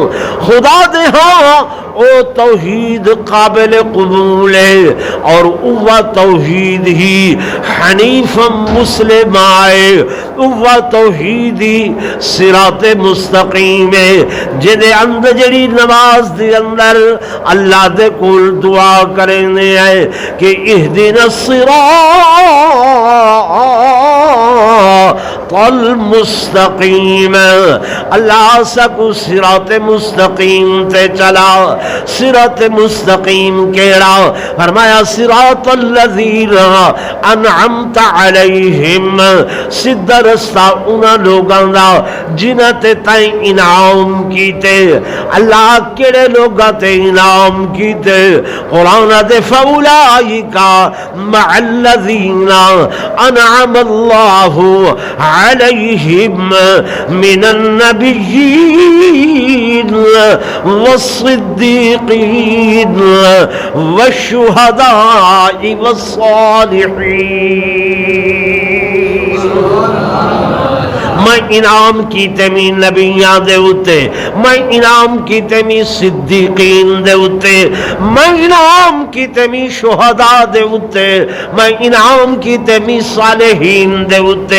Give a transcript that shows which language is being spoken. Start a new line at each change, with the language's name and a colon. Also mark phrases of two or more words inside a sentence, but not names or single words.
Punjabi: خدا دے ہاں او توحید قابل قبول ہے اور وہ توحید ہی حنیف مسلم آئے، وہ توحید ہی صراط مستقیم ہے جدے اندر جڑی نماز دے اندر اللہ دے کول دعا کرنے آئے کہ
Arabic: اہدنا الصراط المستقیم.
Punjabi: اللہ سکو صراط مستقیم تے چلا. صراط مستقیم کیڑا؟ فرمایا
Arabic: صراط الذین انعمت علیہم،
Punjabi: سیدھا رستہ انہاں لوگاں دا جنہاں تے تائیں انعام کیتے. اللہ کیڑے لوگاں تے انعام کیتے؟
Arabic: قرآن دے فاولئک مع الذین انعم اللہ علیہم من النبیین والصدیقین والشہداء والصالحین.
Punjabi: میں انعام کیتے می نبیاں دے اتے، میں انعام کیتے می صدیقین دے اتے، میں انعام کیتے می شہداء دے اتے، میں انعام کیتے می صالحین دے اتے.